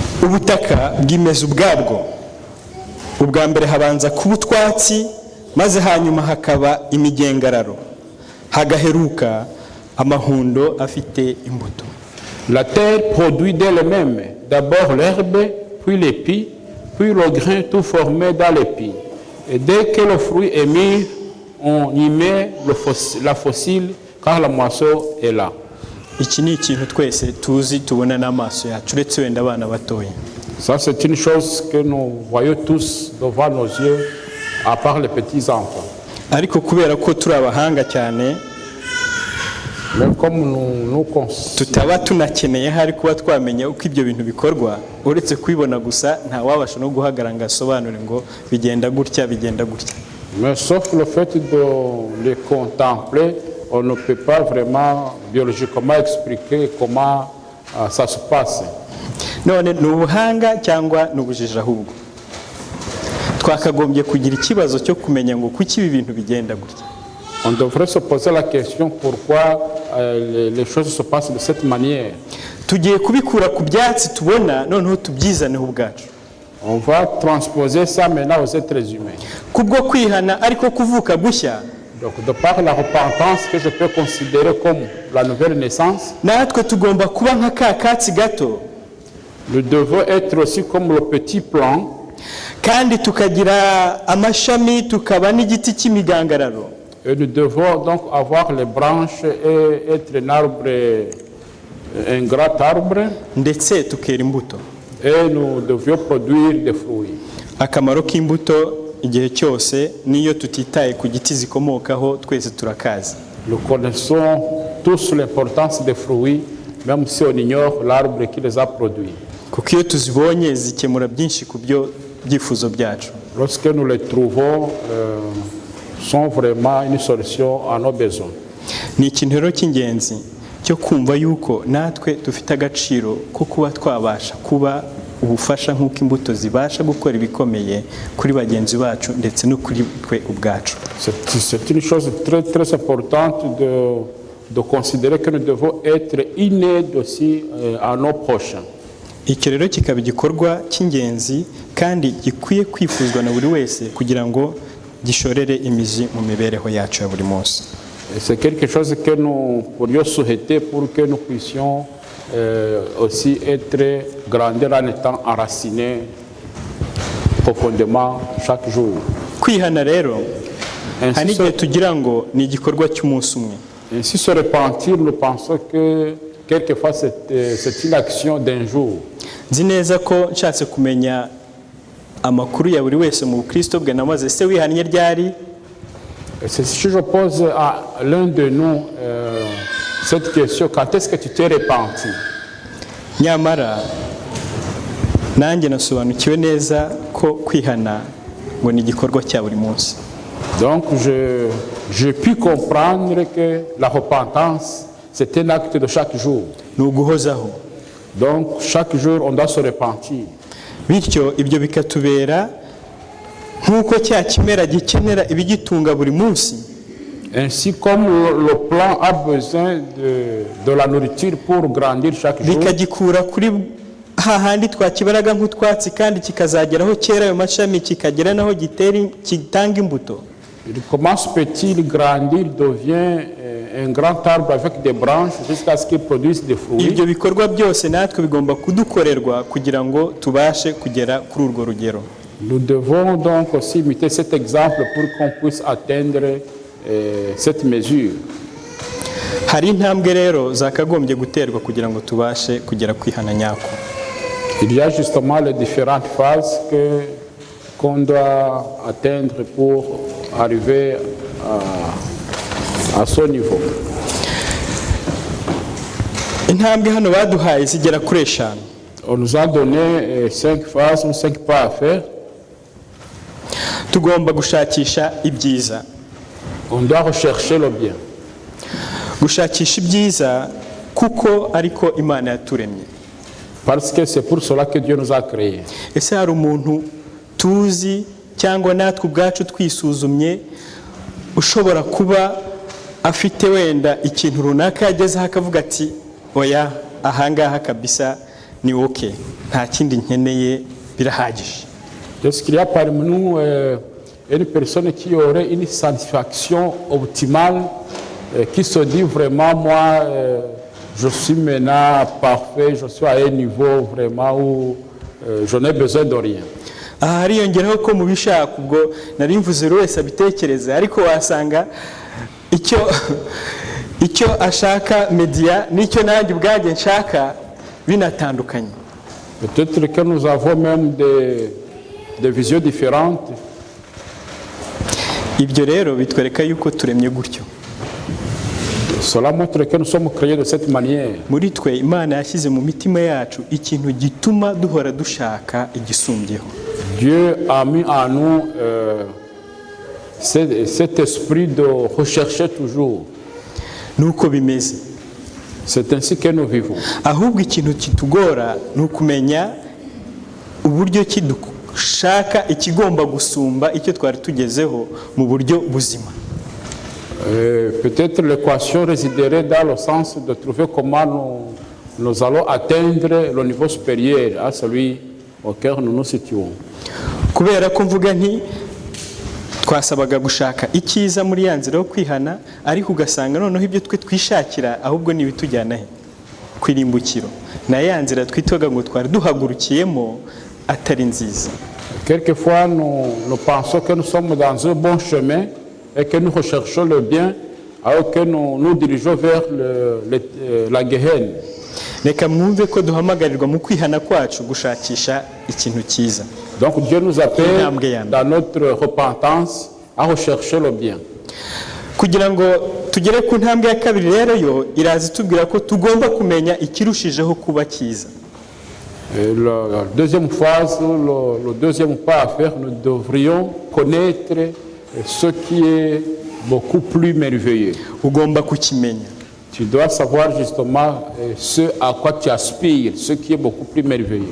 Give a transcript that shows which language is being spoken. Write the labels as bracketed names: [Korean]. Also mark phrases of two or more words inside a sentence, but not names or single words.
[Kinyarwanda] ubutaka bwimeza ubwabwo. Ubwa mbere habanza kuba utwatsi, maze hanyuma hakaba imigengararo, hagaheruka amahundo afite imbuto. [French] La terre produit d'elle-même d'abord l'herbe, puis l'épi, puis le grain tout formé dans l'épi. Et dès que le fruit est mis, on y met la fossile, car la moisson est là. [Kinyarwanda] Iki ni ikintu twese tuzi tubona n'amaso yacu uretse wenda abana batoya. [French] Ça, c'est une chose que nous voyons tous devant nos yeux, à part les petits-enfants. [Kinyarwanda] Ariko kubera ko turi abahanga cyane, [French] même comme nous [Kinyarwanda] tutaba tunakeneye hari kuba twamenya uko ibyo bintu bikorwa, uretse kwibona gusa nta wabasha no guhagarara ngo asobanure ngo bigenda gutya bigenda gutya. [French] Mais sauf le fait de les contempler, on ne peut pas vraiment biologiquement expliquer comment ça se passe. [Kinyarwanda] None ni ubuhanga cyangwa ni ubujiji ahubwo? Twakagombye kugira ikibazo cyo kumenya ngo kuki ibi bintu bigenda gutya. [French] On devrait se poser la question pourquoi les choses se passent de cette manière. [Kinyarwanda] Tugiye kubikura ku byatsi tubona noneho tubyizaneho ubwacu. [French] On va transposer ça maintenant aux êtres humains. [Kinyarwanda] Kubwo kwihana ariko kuvuka gushya. [French] Donc de par la repentance que je peux considérer comme la nouvelle naissance, [Kinyarwanda] natwe tugomba kuba nka ka katsi gato. [French] Nous devons être aussi comme le petit plant. [Kinyarwanda] Kandi tukagira amashami tukaba n'igiti cy'imigangararo. [French] Et nous devons donc avoir les branches et être un arbre, un grand arbre. [Kinyarwanda] Ndetse tukera imbuto. [French] Et nous devions produire des fruits. [Kinyarwanda] Akamaro k'imbuto igihe cyose niyo tutitaye ku giti zikomokaho twese turakazi. [French] Nous connaissons tous l'importance des fruits, même si on ignore l'arbre qui les a produits. [Kinyarwanda] Kuko iyo tuzibonye zikemura byinshi ku byo byifuzo byacu. [French] Lorsque nous les trouvons, sont vraiment une solution à nos besoins. [Kinyarwanda] Ni ikintu rero cy'ingenzi cyo kumva yuko natwe dufite agaciro ko kuba twabasha kuba ubufasha nk'uko imbuto zibasha gukora ibikomeye kuri bagenzi bacu ndetse no kuri twe ubwacu. [French] C'est une chose très très importante de considérer que nous devons être une aide aussi à nos prochains. [Kinyarwanda] Icyo rero kikaba igikorwa cy'ingenzi kandi gikwiye kwifuzwa na buri wese kugira ngo gishorere imizi mu mibereho yacu ya buri munsi. [French] C'est quelque chose que nous pourrions souhaiter pour que nous puissions aussi être grandir en étant enracinés profondément chaque jour. [Kinyarwanda] Kwihana rero hari igihe tugira ngo ni igikorwa cy'umunsi umwe. [French] Ainsi se repentir, nous pensons que quelquefois c'est une action d'un jour. [Kinyarwanda] Nzi neza ko nshatse kumenya amakuru ya buri wese mu Kristo bwe namaze se wihannye ryari. [French] Si je pose à l'un de nous cette question, quand est-ce que tu t'es repenti? [Kinyarwanda] Nyamara nanjye nasobanukiwe neza ko kwihana ngo ni igikorwa cya buri munsi. [French] Donc j'ai pu comprendre que la repentance c'est un acte de chaque jour. [Kinyarwanda] Ni uguhozaho. [French] Donc chaque jour on doit se repentir. [Kinyarwanda] Bityo ibyo bikatubera nk'uko cya kimera gikenera ibigitunga buri munsi. [French] Ainsi comme le plant a besoin de la nourriture pour grandir chaque jour. [Kinyarwanda] Bikagikura kuri hahandi twakibaraga nk'utwatsi kandi kikazageraho cyera ayo mashami kikagera naho kitanga imbuto. [French] Il commence petit, il grandit, il devient un grand arbre avec des branches jusqu'à ce qu'il produise des fruits. [Kinyarwanda] Ibyo bikorwa byose natwe bigomba kudukorerwa kugira ngo tubashe kugera kuri urwo rugero. [French] Nous devons donc aussi imiter cet exemple pour qu'on puisse atteindre cette mesure. [Kinyarwanda] Hari intambwe rero zakagombye guterwa kugira ngo tubashe kugera kwihana nyako. [French] Il y a justement les différentes phases qu'on doit atteindre pour arriver à ce niveau. [Kinyarwanda] Intambwe hano baduhaye zigera kuri 5. [French] On nous a donné 5 phases ou 5 pas à faire. [Kinyarwanda] Tugomba gushakisha ibyiza. [French] On doit rechercher le bien. [Kinyarwanda] Gushakisha ibyiza kuko ariko Imana yaturemye. [French] Parce que c'est pour cela que Dieu nous a créés. [Kinyarwanda] Ese hari umuntu tuzi cyangwa natwe ubwacu twisuzumye ushobora kuba afite wenda ikintu runaka yagezeho akavuga ati oya ahangaha kabisa ni okay, nta kindi nkeneye, birahagije. [French] Est-ce qu'il y a parmi nous une personne qui aurait une satisfaction optimale, qui se dit vraiment, moi, je suis maintenant parfait, je suis à un niveau vraiment où je n'ai besoin de rien. [Kinyarwanda] Aha hariyongeraho ko mu bishaka ubwo nari mvuze buri wese abitekereza, ariko wasanga icyo ashaka media n'icyo nanjye ubwanjye nshaka binatandukanye. [French] Peut-être que nous avons même des visions différentes. [Kinyarwanda] Ibyo rero bitwereka yuko turemye gutyo. [French] Cela montre que nous sommes créés de cette manière. [Kinyarwanda] Muri twe Imana yashyize mu mitima yacu ikintu gituma duhora dushaka igisumbyeho. [French] Dieu a mis en nous cet esprit de rechercher toujours. [Kinyarwanda] Nuko bimeze. [French] C'est ainsi que nous vivons. [Kinyarwanda] Ahubwo ikintu kitugora nukumenya uburyo kidushaka ikigomba gusumba icyo twari tugezeho mu buryo buzima. [French] Peut-être l'équation résiderait dans le sens de trouver comment nous allons atteindre le niveau supérieur à celui auquel nous nous situons. [Kinyarwanda] Kubera ko mvuga nti twasabaga gushaka icyiza muri ya nzira yo kwihana, ariko ugasanga noneho ibyo twe twishakira ahubwo ni bitujyana he kwirimbukiro, na ya nzira twitwaga ngo twari duhagurukiyemo atari nziza. [French] Quelquefois nous pensons que nous sommes dans un bon chemin et que nous recherchons le bien alors que nous nous dirigeons vers la Gehenna. [Kinyarwanda] Reka mwumve ko duhamagarirwa mu kwihana kwacu gushakisha ikintu cyiza. [French] Donc Dieu nous appelle dans notre repentance à rechercher le bien. [Kinyarwanda] Kugira ngo tugere ku ntambwe ya kabiri rero yo irazi tubwira ko tugomba kumenya ikirushijeho kuba cyiza. [French] La deuxième phase, le deuxième pas à faire, nous devrions connaître ce qui est beaucoup plus merveilleux. [Kinyarwanda] Ugomba kukimenya. [French] Tu dois savoir justement ce à quoi tu aspires, ce qui est beaucoup plus merveilleux.